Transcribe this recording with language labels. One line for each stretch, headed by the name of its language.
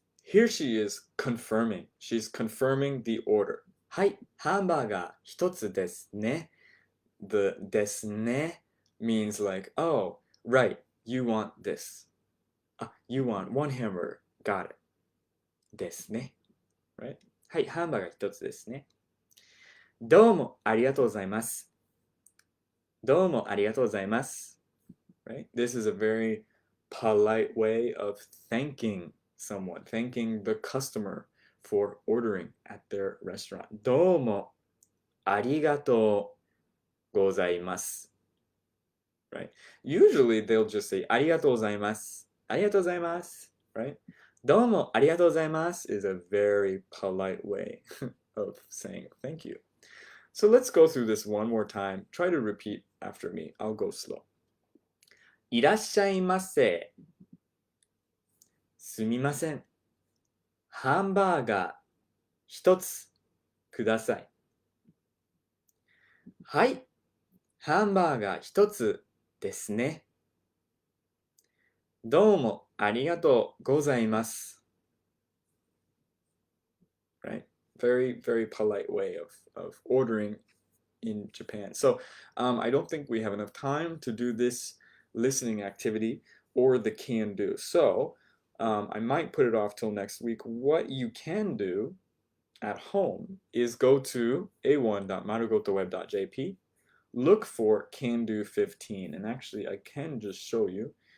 English: Here she is confirming. She's confirming the order.
Japanese: はい、ハンバーガー1つですね.
English: The ですね means like, oh, right, you want this. You want 1 hamburger. Got it. ですね. Right?
Japanese: はい、ハンバーガー1つですね。どうもありがとうございます。どうもありがとうございます。
English: Right? This is a very polite way of thanking someone, thanking the customer for ordering at their restaurant.
Japanese: どうもありがとうございます。 Right?
English: Usually they'll just say ありがとうございます。ありがとうございます。 Right? どうもありがとうございます is a very polite way of saying thank you. So let's go through this one more time. Try to repeat after me. I'll go slow. いらっしゃいませ。すみません。
Japanese: ハンバーガー1つください。はい。ハンバーガー1つですね。どうもありがとうございます。
English: Right? Very, very polite way of ordering in Japan. So I don't think we have enough time to do this listening activity or the can do. So I might put it off till next week. What you can do at home is go to a1.marugotoweb.jp, look for can do 15, and actually I can just show you.